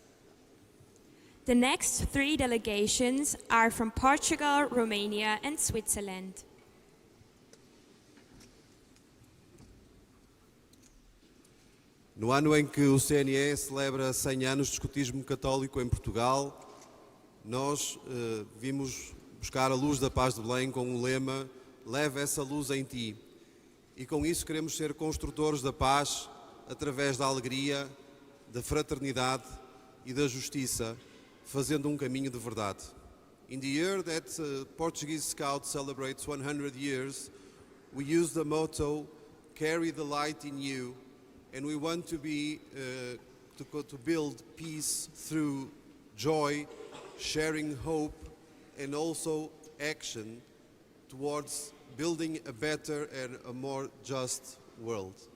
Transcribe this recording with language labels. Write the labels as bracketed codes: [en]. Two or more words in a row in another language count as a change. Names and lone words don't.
[en] The next 3 delegations are from Portugal, Romania, and Switzerland. [pt] No ano em que o CNE celebra 100 anos de escotismo católico em Portugal, nós vimos buscar a luz da paz de Belém com o lema "Leva essa luz em ti". E com isso queremos ser construtores da paz através da alegria, da fraternidade e da justiça, fazendo caminho de verdade. [en] In the year that Portuguese Scouts celebrates 100 years, we use the motto "Carry the light in you", and we want to be to build peace through joy, sharing hope, and also action towards building a better and a more just world.